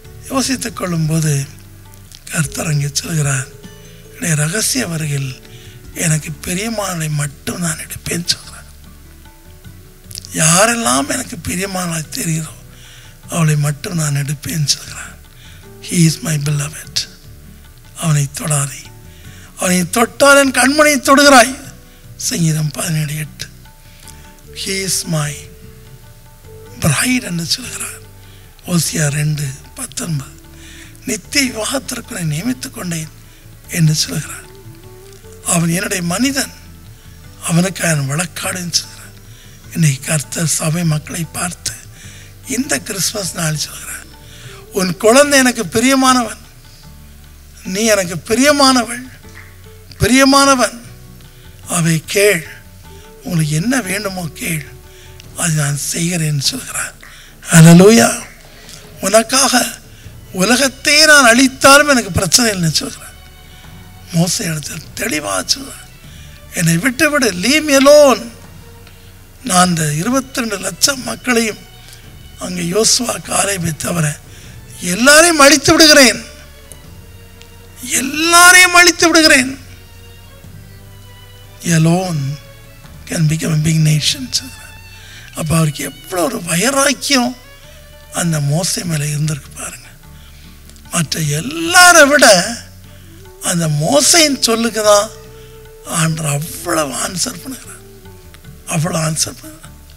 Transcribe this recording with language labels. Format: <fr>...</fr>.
<ta>யோசித்துக் கொள்ளும்போது கர்த்தர் அங்கே சொல்கிறார், என்னுடைய ரகசிய வருகையில் எனக்கு பிரியமானதை மட்டும் நான் எடுப்பேன் சொல்கிறார். யாரெல்லாம் எனக்கு பிரியமானதாக தெரிகிறோ அவளை மட்டும் நான் எடுப்பேன் சொல்கிறார்.</ta> <en>He is my beloved.</en> <ta>அவனை தொடாதே, அவனை தொட்டால் என் கண்மணியை தொடுகிறாய். சங்கீதம் 17:8.</ta> <en>He is my bride</en> <ta>என்று சொல்கிறார். ஓசியா 2:19. நித்திய விவாகத்திற்கு நான் நியமித்துக் கொண்டேன் என்று சொல்கிறார். அவன் என்னுடைய மனிதன், அவனுக்கு அவன் வழக்காடுன்னு சொல்கிறார். இன்னைக்கு கர்த்தர் சபை மக்களை பார்த்து இந்த கிறிஸ்துமஸ் நாள் சொல்கிறார், உன் குழந்தை எனக்கு பிரியமானவன், நீ எனக்கு பிரியமானவள், பிரியமானவன். அவை கேள், உங்களுக்கு என்ன வேண்டுமோ கேள், அது நான் செய்கிறேன் சொல்கிறார். ஹல்லேலூயா. உனக்காக உலகத்தை நான் அழித்தாலும் எனக்கு பிரச்சனை இல்லைன்னு சொல்கிறார். மோசே இடத்தில் தெளிவாக சொல்கிறார், என்னை விட்டுவிடு,</ta> <en>Leave me alone.</en> <ta>நான் அந்த 22 லட்சம் மக்களையும் அங்கே யோசுவா காலேபை தவிர எல்லாரையும் அழித்து விடுகிறேன், எல்லாரையும் அழித்து விடுகிறேன்.</ta> <en>Alone can become a big nation.</en> <ta>அப்போ அவருக்கு எவ்வளோ ஒரு வைராக்கியம் அந்த மோசே மேலே இருந்திருக்கு பாருங்க. மற்ற எல்லாரை விட அந்த மோசையின் சொல்லுக்கு தான் ஆண்டவர் அவ்வளவு ஆன்சர் பண்ணுகிறார், அவ்வளோ ஆன்சர் பண்ணுகிறார்.</ta>